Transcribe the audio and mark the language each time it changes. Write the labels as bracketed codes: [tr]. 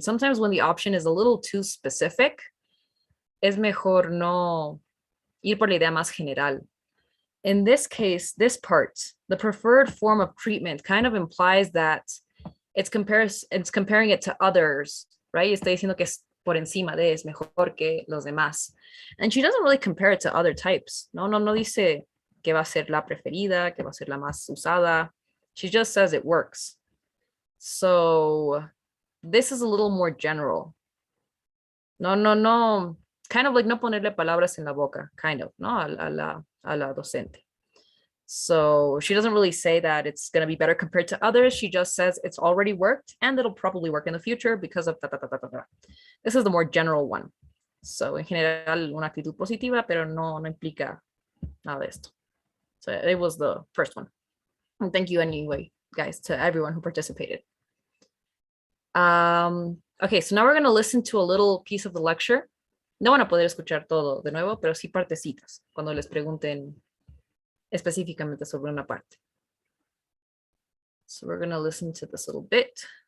[en] Sometimes when the option is a little too specific, [es] es mejor no ir por la idea más general. [en] In this case, this part, the preferred form of treatment kind of implies that it's comparing it to others, right? [es] Está diciendo que es por encima de, es mejor que los demás. [en] And she doesn't really compare it to other types. [es] No dice que va a ser la preferida, que va a ser la más usada. [en] She just says it works. So this is a little more general. No [es] kind of like no ponerle palabras en la boca, kind of, no, a la docente. [en] So she doesn't really say that it's going to be better compared to others. She just says it's already worked and it'll probably work in the future because of ta. This is the more general one. [es] So en general, una actitud positiva, pero no implica nada de esto. [en] So it was the first one. And thank you anyway, guys, to everyone who participated. Okay, so now we're going to listen to a little piece of the lecture. [es] No van a poder escuchar todo de nuevo, pero sí partecitas cuando les pregunten específicamente sobre una parte. [en] So we're going to listen to this little bit.